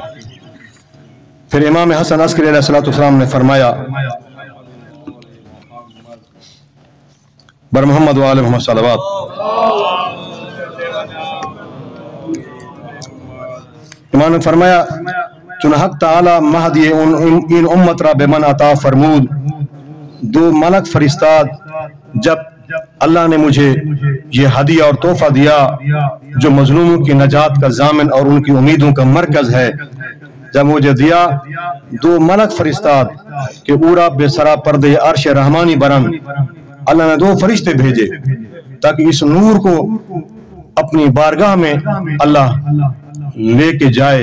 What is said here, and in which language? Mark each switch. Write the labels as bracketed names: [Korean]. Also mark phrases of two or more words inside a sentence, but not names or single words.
[Urdu] پھر امام حسن عسکری علیہ السلام نے فرمایا، [Persian] بر محمد و آل محمد صلوات، [Urdu] امام نے فرمایا [Persian] چون حق تعالی مہدی ان امت را بمن عطا فرمود، دو ملک فرستاد [Urdu] جب اللہ نے مجھے یہ ہدیہ اور تحفہ دیا جو مظلوموں کی نجات کا ضامن اور ان کی امیدوں کا مرکز ہے، جب مجھے دیا [Persian] دو ملک فرستاد کہ اورا بے سرا پردے عرش رحمانی برن، [Urdu] اللہ نے دو فرشتے بھیجے تاکہ اس نور کو اپنی بارگاہ میں اللہ لے کے جائے۔